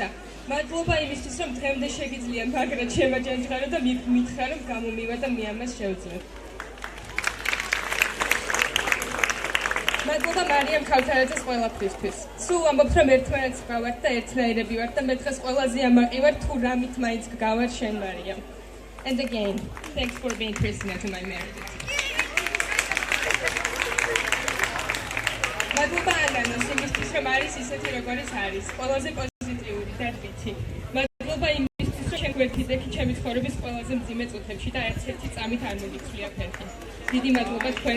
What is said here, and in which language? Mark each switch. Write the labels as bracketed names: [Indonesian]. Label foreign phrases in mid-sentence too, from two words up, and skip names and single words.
[Georgian] მადლობა იმისთვის, რომ დღემდე შეგიძლია მაგრად შემაჯანჯღარო და მითხრა, რომ გამომივა და მე ამას შევძლებ. მადლობა მარიამ ქავთარაძეს ყველაფრისთვის. სულ ამბობთ, რომ ერთმანეთს გავართ და ერთნაირები ვართ და მე დღეს ყველაზე ამაყი ვარ, თუ რამით მაინც გავარ შენ მარიამ. [English] And again, thanks for being personal to my marriage. [Georgian] მადლობა ანანოს იმისთვის, რომ არის ისეთი, როგორიც არის, ყველაზე პოზიტიური და რთი. მადლობა იმისთვის, რომ შენ გვერდით ექი ჩემი ცხოვრების ყველაზე მძიმე წუთებში და ერთ-ერთი წამით არ მოგიცვლია ფერხი. დიდი მადლობა თქვენ.